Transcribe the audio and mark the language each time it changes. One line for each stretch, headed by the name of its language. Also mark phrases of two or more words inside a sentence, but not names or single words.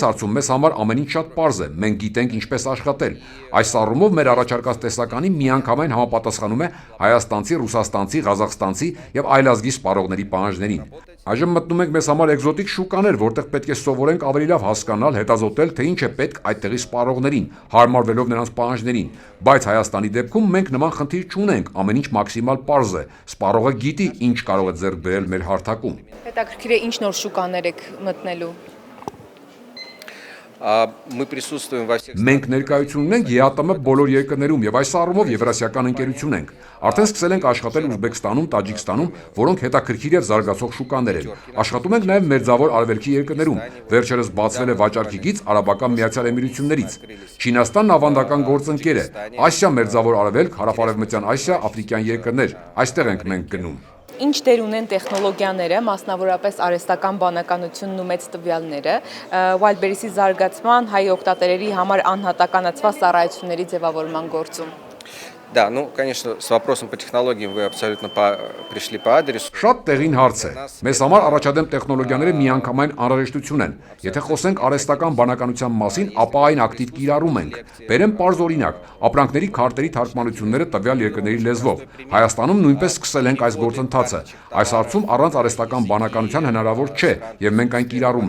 Armenian: հարցում մեզ համար ամեն ինչ շատ պարզ է, մենք գիտենք ինչպես աշխատել։ Այս առումով մեր առաջարկած տեսականի միանգամայն համապատասխանում է հայաստանցի, ռուսաստանցի, ղազախստանցի եւ այլազգի սպառողների պահանջներին։ Այժմ մտնում ենք մեզ համար էկզոտիկ շուկաներ, որտեղ պետք է սովորենք ավելի լավ հասկանալ, հետազոտել, թե ինչ է պետք այդտեղի սպառողներին, հարմարվելով նրանց պահանջներին։ Բայց Հայաստանի դեպքում մենք նման խնդիր չունենք, ամեն ինչ մաքսիմալ պարզ է։ Սպառողը գիտի, ինչ կարող է ձեռք բերել մեր հարթակում։ Հետաքրքիր է ինչ նոր շուկաներ եք մտնելու։
Russian: мы присутствуем во всех
Armenian: Մենք ներկայություն ունենք ԵԱՏՄ բոլոր երկրներում եւ այս առումով եվրասիական ընկերություն ենք։ Արդեն սկսել ենք աշխատել Ուզբեկստանում, Տաջիկստանում, որոնք հետաքրքիր եւ զարգացող շուկաներ են։ Աշխատում ենք նաեւ մերձավոր արևելքի երկրներում։ Վերջերս բացվել է վաճառքի գիծ Արաբական Միացյալ Էմիրություններից։ Չինաստանն ավանդական գործընկեր է։ Ասիա, մերձավոր արևելք, հարավարևմտյան Ասիա, աֆրիկյան երկրներ։ Այստեղ ենք մենք գնում։ Ինչ դեր ունեն տեխնոլոգիաները, մասնավորապես արհեստական բանականությունն ու մեծ տվյալները, Wildberries-ի զարգացման, հայ օգտատերերի համար անհատականացված ծառայությունների ձևավորման գործում։
Russian: Да, ну, конечно, с вопросом по технологиям вы абсолютно пришли по адресу.
Armenian: Շատ տեղին հարց է։ Մեզ համար առաջադեմ տեխնոլոգիաները միանգամայն անհրաժեշտություն են։ Եթե խոսենք արհեստական բանականության մասին, ապա այն ակտիվ կիրառում ենք։ Բերեմ պարզ օրինակ՝ ապրանքների քարտերի թարգմանությունները տվյալ երկրների լեզվով։ Հայաստանում նույնպես սկսել ենք այս գործընթացը։ Այս հարցում առանց արհեստական բանականության հնարավոր չէ, եւ մենք այն կիրառում